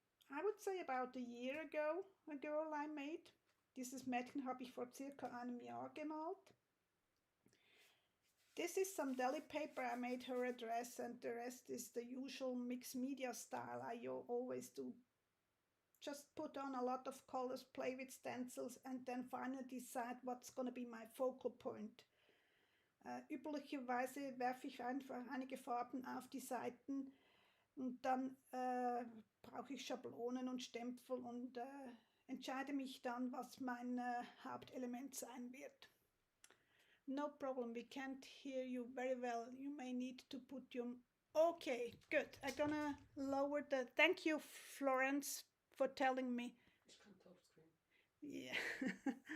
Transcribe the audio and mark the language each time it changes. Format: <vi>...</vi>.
<en>I would say about a year ago, a girl I made.</en> <de>Dieses Mädchen habe ich vor circa einem Jahr gemalt.</de> <en>This is some deli paper. I made her a dress, and the rest is the usual mixed media style I always do. Just put on a lot of colors, play with stencils, and then finally decide what's going to be my focal point.</en> <de>Üblicherweise werfe ich einfach einige Farben auf die Seiten und dann brauche ich Schablonen und Stempel und entscheide mich dann, was mein Hauptelement sein wird.</de> <en>No problem, we can't hear you very well. You may need to put your... Okay, good. I'm gonna lower the... Thank you, Florence, for telling me.</en> <de>Ich kann Touchscreen.</de> <en>Yeah.</en>